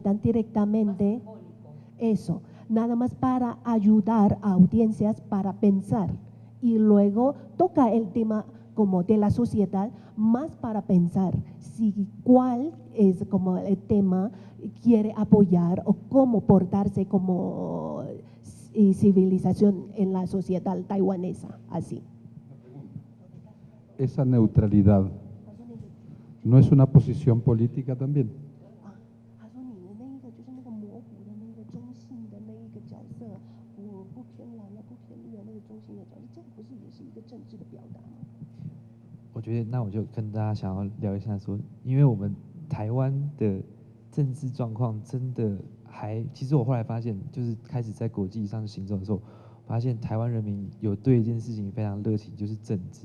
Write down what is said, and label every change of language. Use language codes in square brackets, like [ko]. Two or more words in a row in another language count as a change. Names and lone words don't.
[es] tan directamente, eso, nada más para ayudar a audiencias para pensar y luego toca el tema como de la sociedad más para pensar si cuál es como el tema quiere apoyar o cómo portarse como civilización en la sociedad taiwanesa, así. Esa neutralidad no es una posición política también. [zh] 那我就跟大家想要聊一下说，因为我们台湾的政治状况真的其实我后来发现，就是开始在国际上行走的时候，发现台湾人民有对一件事情非常热情，就是政治。